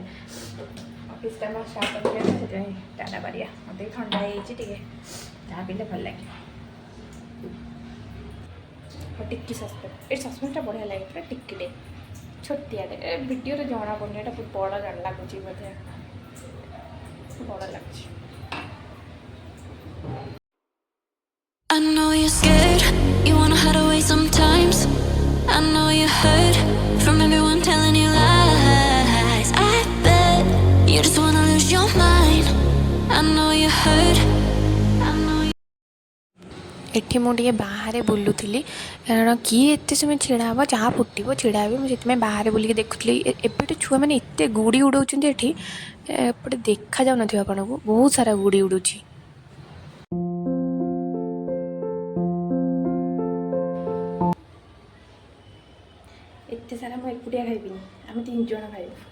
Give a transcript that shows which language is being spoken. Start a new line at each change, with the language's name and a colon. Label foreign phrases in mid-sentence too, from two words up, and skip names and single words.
Odia: ଅଫିସ୍ କାମ ଷ୍ଟାର୍ଟ କରିବେ ନା, ସେଥିପାଇଁ ଚାଟା କରିବା। ମୋତେ ବି ଥଣ୍ଡା ହେଇଯାଇଛି, ଟିକେ ଚାହା ପିଇଲେ ଭଲ ଲାଗେ। ଆଉ ଟିକି ସସ୍ପେନ୍, ଏଇ ସସ୍ପେନ୍ଟା ବଢ଼ିଆ ଲାଗେ, ପୁରା ଟିକିଟେ ଛୋଟିଆଟେ। ଭିଡ଼ିଓରେ ଜଣା ପଡ଼ୁନି, ଏଇଟା ବହୁତ ବଡ଼ ଜଣା ଲାଗୁଛି ବୋଧେ, ବଡ଼ ଲାଗୁଛି।
English: I know you're scared, you wanna hide away sometimes. I know you're hurt from everyone telling you lies. I bet you just wanna lose your mind. I know you're hurt. I know you.
Odia: ଏଠି ମୁଁ ଟିକେ ବାହାରେ ବୁଲୁଥିଲି, କାରଣ କିଏ ଏତେ ସମୟ ଛିଡ଼ା ହେବ, ଯାହା ଫୁଟିବ ଛିଡ଼ା ହେବେ। ମୁଁ ସେଥିପାଇଁ ବାହାରେ ବୁଲିକି ଦେଖୁଥିଲି। ଏବେଠୁ ଛୁଆମାନେ ଏତେ ଗୁଡ଼ି ଉଡ଼ଉଛନ୍ତି ଏଠି, ଏପଟେ ଦେଖାଯାଉନଥିବ ଆପଣଙ୍କୁ, ବହୁତ ସାରା ଗୁଡ଼ି ଉଡ଼ୁଛି। ଏତେ ସାରା ମୁଁ ଏକୁଟିଆ ଖାଇବିନି, ଆମେ 3 ଜଣ ଖାଇବୁ।